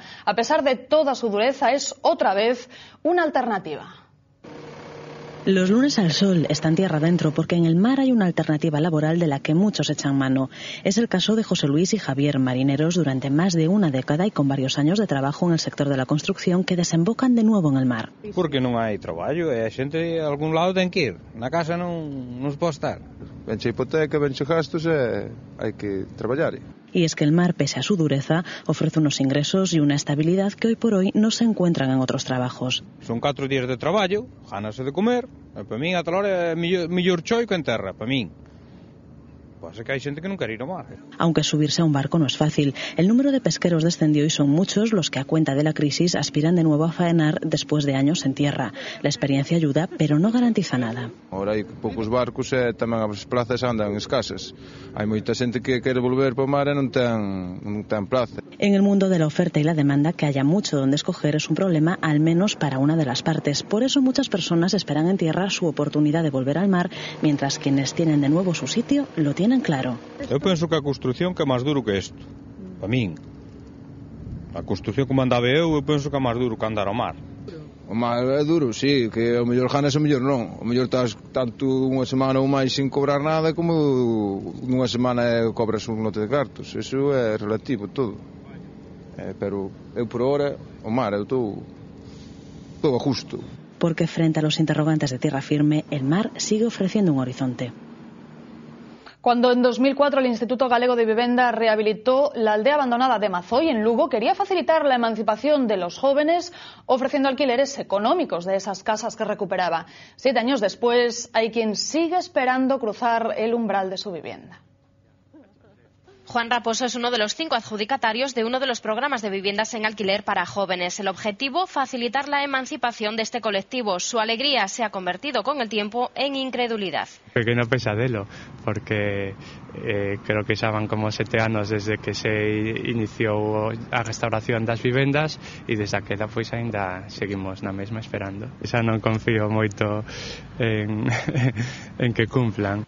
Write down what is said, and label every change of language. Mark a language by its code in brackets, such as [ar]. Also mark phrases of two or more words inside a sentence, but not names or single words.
[es] A pesar de toda su dureza, es otra vez una alternativa. Los lunes al sol están tierra adentro porque en el mar hay una alternativa laboral de la que muchos echan mano. Es el caso de José Luis y Javier, marineros durante más de una década y con varios años de trabajo en el sector de la construcción que desembocan de nuevo en el mar. [gl] Porque non hai traballo e a xente a algún lado ten que ir. Na casa non se pode estar. Venche hipoteca, venche gastos e hai que traballar. [es] Y es que el mar, pese a su dureza, ofrece unos ingresos y una estabilidad que hoy por hoy no se encuentran en otros trabajos. [gl] Son 4 días de traballo, gánase de comer, e para min ata hora é mellor choico en terra, para min. [es] Pasa que hay gente que no quiere ir al mar. Aunque subirse a un barco no es fácil. El número de pesqueros descendió y son muchos los que a cuenta de la crisis aspiran de nuevo a faenar después de años en tierra. La experiencia ayuda, pero no garantiza nada. [gl] Ahora hai poucos barcos e tamén as plazas andan escasas. Hai moita xente que quere volver para o mar e non ten plaza. [es] En el mundo de la oferta y la demanda, que haya mucho donde escoger es un problema, al menos para una de las partes. Por eso muchas personas esperan en tierra su oportunidad de volver al mar, mientras quienes tienen de nuevo su sitio lo tienen claro. [gl] Eu penso que a construción que é máis duro que isto, para min. A construción como andaba eu penso que é máis duro que andar ao mar. O mar é duro, sí, que o mellor ganas o mellor non. O mellor estás tanto unha semana ou máis sin cobrar nada como nunha semana cobras un lote de cartos. Eso é relativo todo. Pero eu por hora, o mar, eu todo a justo. [es] Porque frente a los interrogantes de tierra firme, el mar sigue ofreciendo un horizonte. Cuando en 2004 el Instituto Galego de Vivenda rehabilitó la aldea abandonada de Mazoy, en Lugo, quería facilitar la emancipación de los jóvenes ofreciendo alquileres económicos de esas casas que recuperaba. 7 años después, hay quien sigue esperando cruzar el umbral de su vivienda. Juan Raposo es uno de los 5 adjudicatarios de uno de los programas de viviendas en alquiler para jóvenes. El objetivo, facilitar la emancipación de este colectivo. Su alegría se ha convertido con el tiempo en incredulidad. [gl] Pequeno pesadelo, porque creo que xa van como 7 anos desde que se iniciou a restauración das vivendas e desde aquela pois ainda seguimos na mesma esperando. Xa non confío moito en que cumplan.